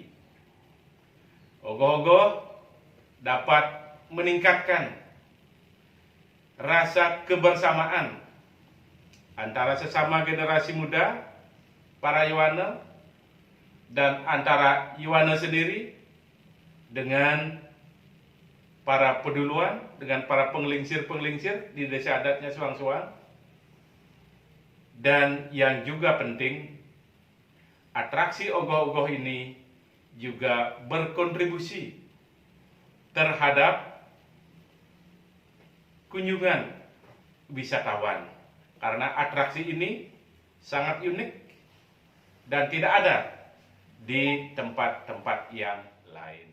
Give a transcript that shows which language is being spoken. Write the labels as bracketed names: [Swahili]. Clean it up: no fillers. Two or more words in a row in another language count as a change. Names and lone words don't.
[Indonesian] Ogoh-ogoh dapat meningkatkan rasa kebersamaan antara sesama generasi muda, para Yowana, dan antara Yowana sendiri dengan para peduluan, dengan para penglingsir-penglingsir di desa adatnya Suang-Suang. Dan yang juga penting, atraksi ogoh-ogoh ini juga berkontribusi terhadap kunjungan wisatawan, karena atraksi ini sangat unik dan tidak ada di tempat-tempat yang lain.